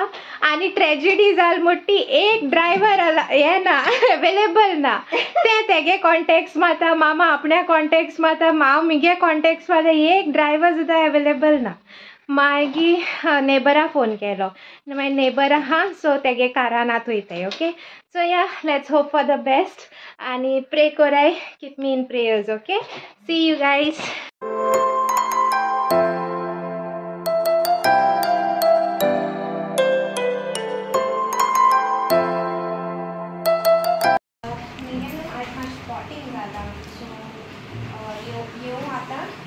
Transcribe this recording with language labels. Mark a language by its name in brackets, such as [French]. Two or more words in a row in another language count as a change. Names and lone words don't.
[Konkani] आनी ट्रेजिडी जाल म्हणटी एक ड्रायव्हर हे ना अवेलेबल ना. ते तेगे कॉन्टेक्ट्स मारता, मामा आपण्या कॉन्टेक्ट्स मारता, हांव मुगे कॉन्टेक्ट्स मारता, एक ड्रायव्हर सुद्दां अवेलेबल ना. मागीर नेबरा फोन केलो, मागीर नेबर आहा सो तेगे कारान आतां वयताय. [English] okay so ya let's hope for the best [Konkani] आनी प्रे कोराय. [English] Keep me in prayers. Okay see you guys. [Konkani] स्पॉटिंग जाला सो येऊ आता.